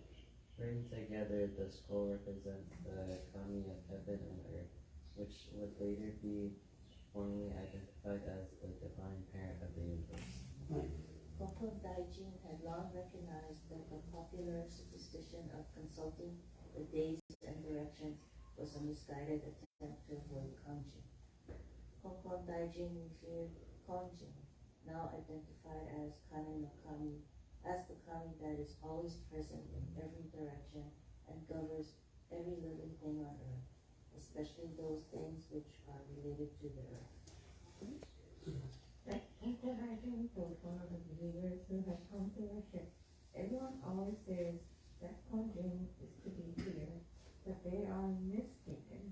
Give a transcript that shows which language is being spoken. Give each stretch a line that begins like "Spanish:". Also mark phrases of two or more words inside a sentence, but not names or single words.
English: Written together, the scroll represents the kami of heaven and earth, which would later be formally identified as the divine parent of the universe. Konko Daijin had long recognized that the popular superstition of consulting the days and directions was a misguided attempt to avoid kanjin. Konko Daijin revered Konjin, now identified as Kane no Kami, as the kami that is always present in every direction and governs every living thing on earth, especially those things which are related to the earth. After Arjun told one of the believers who had come to worship, everyone always says that Konjin is to be feared, but they are mistaken.